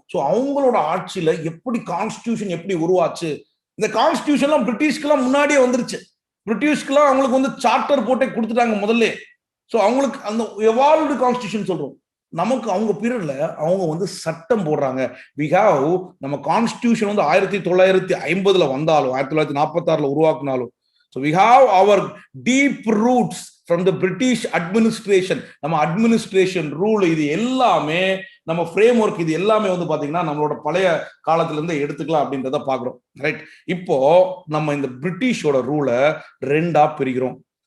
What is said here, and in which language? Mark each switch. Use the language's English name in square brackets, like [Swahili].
[Tamil] So அவங்களோட ஆட்சியில எப்படி கான்ஸ்டிடியூஷன் எப்படி உருவாச்சு, இந்த கான்ஸ்டிடியூஷன்லாம் பிரிட்டிஷ்க்கெல்லாம் முன்னாடியே வந்துருச்சு. பிரிட்டிஷ்க்குலாம் அவங்களுக்கு வந்து சார்ட்டர் போட்டே கொடுத்துட்டாங்க முதல்ல. ஸோ அவங்களுக்கு அந்த எவால்வ்டு கான்ஸ்டிடியூஷன் சொல்றோம். நமக்கு அவங்க பீரியட்ல அவங்க வந்து சட்டம் போடுறாங்க. [English] we have [Tamil] நம்ம கான்ஸ்டிடியூஷன் வந்து 1950 வந்தாலும் 1946 உருவாக்குனாலும், [English] so we have our deep roots from the British administration. [Tamil] நம்ம அட்மினிஸ்ட்ரேஷன் ரூல், இது எல்லாமே நம்ம ஃப்ரேம் ஒர்க், இது எல்லாமே வந்து பாத்தீங்கன்னா நம்மளோட பழைய காலத்துல இருந்து எடுத்துக்கலாம் அப்படின்றத பாக்குறோம். ரைட். இப்போ நம்ம இந்த பிரிட்டிஷோட ரூலை ரெண்டா பிரிக்கிறோம்.